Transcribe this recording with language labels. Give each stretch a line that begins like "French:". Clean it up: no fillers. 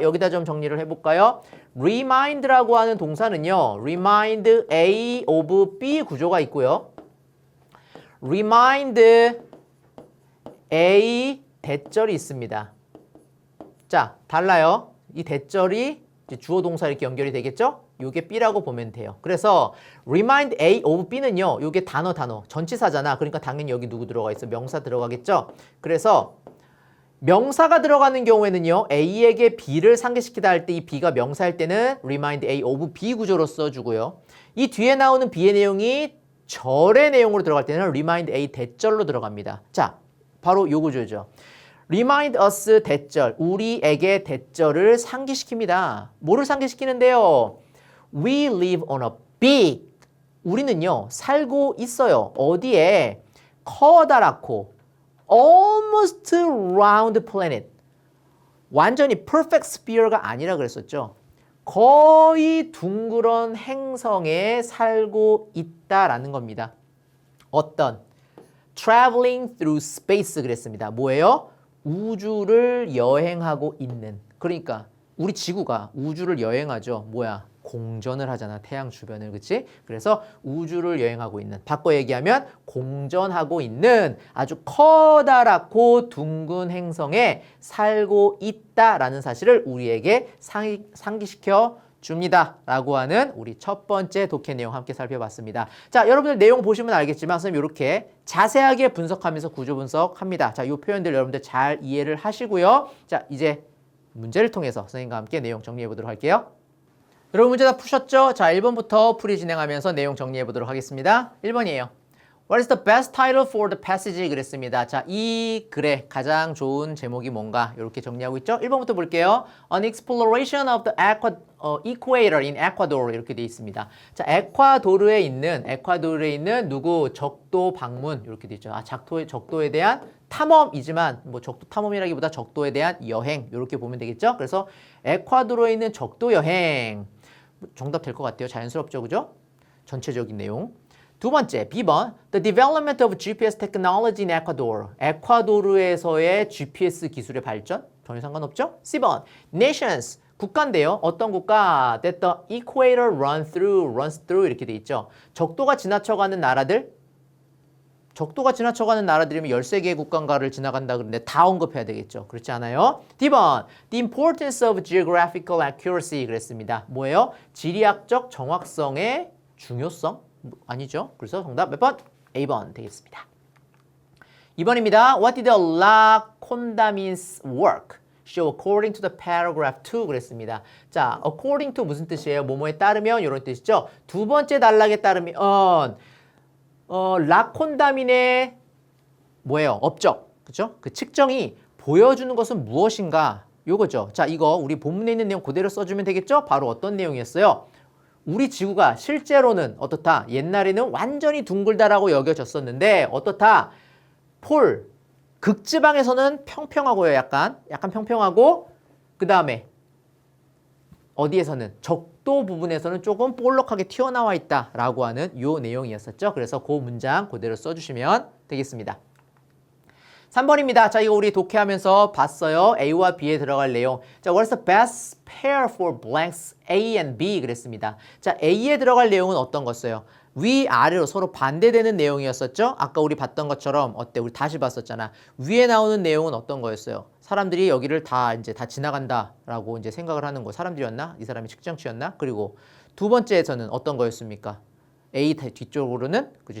Korean: 여기다 좀 정리를 해볼까요? remind라고 하는 동사는요 remind A of B 구조가 있고요. remind A 대절이 있습니다. 자, 달라요. 이 대절이 이제 주어 동사 이렇게 연결이 되겠죠? 요게 B라고 보면 돼요. 그래서 remind A of B는요. 요게 단어 전치사잖아. 그러니까 당연히 여기 누구 들어가 있어? 명사 들어가겠죠? 그래서 명사가 들어가는 경우에는요. A에게 B를 상기시키다 할 때 이 B가 명사일 때는 remind A of B 구조로 써주고요. 이 뒤에 나오는 B의 내용이 절의 내용으로 들어갈 때는 remind A 대절로 들어갑니다. 자, 바로 요 구조죠.
English: remind us
Korean: 대절, 우리에게 대절을 상기시킵니다. 뭐를 상기시키는데요?
English: We live on a big,
Korean: 우리는요 살고 있어요. 어디에?
English: 커다랗고 almost round planet, 완전히 perfect sphere가
Korean: 아니라 그랬었죠. 거의 둥그런 행성에 살고 있다라는 겁니다. 어떤?
English: traveling through space
Korean: 그랬습니다. 뭐예요? 우주를 여행하고 있는. 그러니까 우리 지구가 우주를 여행하죠. 뭐야? 공전을 하잖아. 태양 주변을. 그치? 그래서 우주를 여행하고 있는. 바꿔 얘기하면 공전하고 있는 아주 커다랗고 둥근 행성에 살고 있다라는 사실을 우리에게 상기시켜 줍니다. 라고 하는 우리 첫 번째 독해 내용 함께 살펴봤습니다. 자, 여러분들 내용 보시면 알겠지만 선생님 이렇게 자세하게 분석하면서 구조 분석합니다. 자, 이 표현들 여러분들 잘 이해를 하시고요. 자, 이제 문제를 통해서 선생님과 함께 내용 정리해 보도록 할게요. 여러분 문제 다 푸셨죠? 자, 1번부터 풀이 진행하면서 내용 정리해 보도록 하겠습니다. 1번이에요.
English: What is the best title for the passage?
Korean: 그랬습니다. 자, 이 글의 가장 좋은 제목이 뭔가 이렇게 정리하고 있죠? 1번부터 볼게요.
English: An exploration of the equator in Ecuador
Korean: 이렇게 되어 있습니다. 자, 에콰도르에 있는 누구? 적도 방문 이렇게 되어 있죠. 아, 적도에 대한 탐험이지만 뭐 적도 탐험이라기보다 적도에 대한 여행 이렇게 보면 되겠죠? 그래서 에콰도르에 있는 적도 여행 정답 될 것 같아요. 자연스럽죠, 그죠? 전체적인 내용. 두 번째, B번.
English: The development of GPS technology in Ecuador.
Korean: 에콰도르에서의 GPS 기술의 발전? 전혀 상관없죠? C번. Nations. 국가인데요. 어떤 국가?
English: That the equator runs through
Korean: 이렇게 돼 있죠. 적도가 지나쳐가는 나라들? 적도가 지나쳐가는 나라들이면 13개의 국가인가를 지나간다 그러는데 다 언급해야 되겠죠. 그렇지 않아요? D번.
English: The importance of geographical accuracy
Korean: 그랬습니다. 뭐예요? 지리학적 정확성의 중요성? 아니죠. 그래서 정답 몇 번? A번 되겠습니다. 2번입니다.
English: What did La Condamines work show according to the paragraph 2
Korean: 그랬습니다. 자,
English: according to
Korean: 무슨 뜻이에요? 뭐뭐에 따르면 이런 뜻이죠. 두 번째 단락에 따르면 라콘다민의 뭐예요? 업적. 그죠? 그 측정이 보여주는 것은 무엇인가? 요거죠. 자, 이거 우리 본문에 있는 내용 그대로 써주면 되겠죠? 바로 어떤 내용이었어요? 우리 지구가 실제로는 어떻다? 옛날에는 완전히 둥글다라고 여겨졌었는데 어떻다? 극지방에서는 평평하고요. 약간 평평하고 그 다음에 어디에서는 적도 부분에서는 조금 볼록하게 튀어나와 있다라고 하는 요 내용이었었죠. 그래서 그 문장 그대로 써주시면 되겠습니다. 3번입니다. 자, 이거 우리 독해하면서 봤어요. A와 B에 들어갈 내용.
English: 자, what's the best pair for blanks A and B
Korean: 그랬습니다. 자, A에 들어갈 내용은 어떤 거였어요? 위아래로 서로 반대되는 내용이었었죠. 아까 우리 봤던 것처럼 어때? 우리 다시 봤었잖아. 위에 나오는 내용은 어떤 거였어요? 사람들이 여기를 다 지나간다라고 이제 생각을 하는 거. 사람들이었나? 이 사람이 측정치였나? 그리고 두 번째에서는 어떤 거였습니까? A 뒤쪽으로는 그죠?